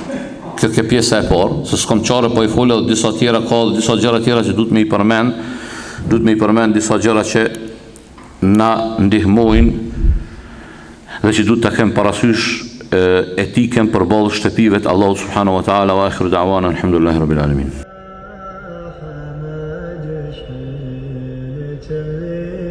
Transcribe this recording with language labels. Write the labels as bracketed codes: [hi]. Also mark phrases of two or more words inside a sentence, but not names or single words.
[sq] Kjo ke pjesa e parë, se s'kom qare po i folë dhe disa tjera ka dhe disa gjëra tjera që duhet me i përmend disa gjëra që na ndihmojnë dhe që duhet të kem parasysh etiken përballë shtëpive të Allahu [ar] سبحانه وتعالى. وآخر دعوانا الحمد لله رب العالمين.